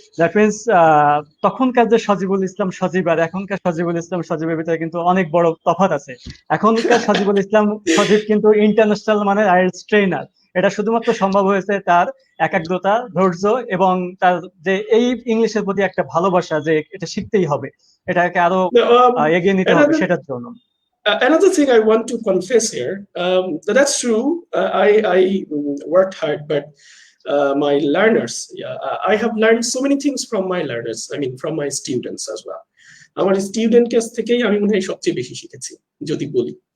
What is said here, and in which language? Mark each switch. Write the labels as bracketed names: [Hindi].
[English] That means [Bangla] তখনকার যে সজিবুল ইসলাম সজীব আর এখনকার সজিবুল ইসলাম সজীবের ভিতরে কিন্তু অনেক বড় তফাৎ আছে। এখনকার সজিবুল ইসলাম সজীব কিন্তু ইন্টারন্যাশনাল মানে আইএলটিএস ট্রেনার। এটা শুধুমাত্র সম্ভব হয়েছে তার একাগ্রতা, ধৈর্য এবং তার যে এই ইংলিশের প্রতি একটা ভালোবাসা, যে এটা শিখতেই হবে, এটাকে আরো এগিয়ে নিতে হবে সেটার জন্য। [English] Another thing I want to confess here, that's true. I worked hard, but my learners, I have learned so many things from my learners. I mean, from my students as well. [Bangla] আমার student কাছ থেকেই আমি মনে হয় সবচেয়ে বেশি শিখেছি যদি বলি।